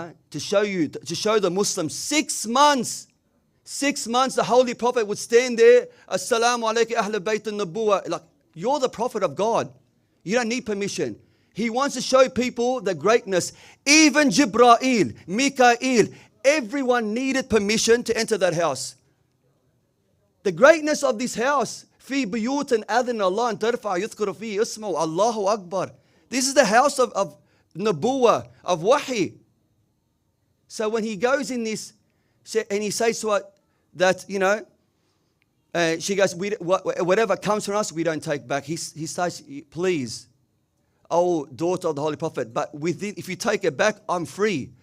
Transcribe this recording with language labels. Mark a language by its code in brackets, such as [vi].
[en] To show the Muslims, 6 months, the Holy Prophet would stand there, [ar] Assalamu alaikum Ahl Bayt al-Nubuwah. [en] Like, you're the Prophet of God. You don't need permission. He wants to show people the greatness. Even Jibreel, Mikael, everyone needed permission to enter that house. The greatness of this house. [ar] في بيوت أذن الله أن ترفع يذكر فيه اسمه الله أكبر. [en] This is the house of Nabuwah, of Wahi. So when he goes in this, and he says to her that, she goes, whatever comes from us, we don't take back. He says, please, oh daughter of the Holy Prophet, but if you take it back, I'm free.